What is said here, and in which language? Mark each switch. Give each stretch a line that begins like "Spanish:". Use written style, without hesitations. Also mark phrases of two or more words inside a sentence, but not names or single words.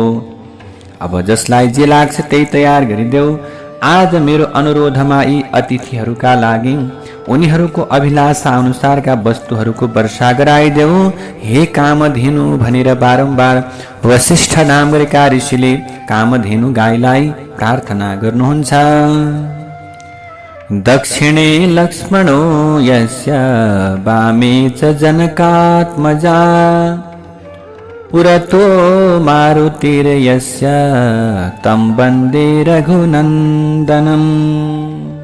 Nepali: अब जसलाई जे लाग्छ त्यही तयार गरिदेऊ। आज मेरो अनुरोधमा यी अतिथिहरूका लागि उनीहरूको अभिलाषा अनुसारका वस्तुहरूको वर्षा गराइदेऊ हे कामधेनु भनेर बारम्बार वशिष्ठ नाम गरेका ऋषिले कामधेनु गाईलाई प्रार्थना गर्नुहुन्छ।
Sanskrit: दक्षिणे लक्ष्मणो यस्य वामे च जनकात्मजा पुरतो मारुतिर्यस्य तं वन्दे रघुनन्दनम्।